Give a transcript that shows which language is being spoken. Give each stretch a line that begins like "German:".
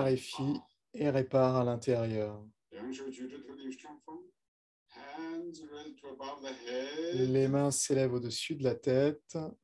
French: clarifie et répare à l'intérieur.
Chinese: 两手举着头顶上方。
English: Hands raised to above the head.
French: Les mains s'élèvent au-dessus de la tête.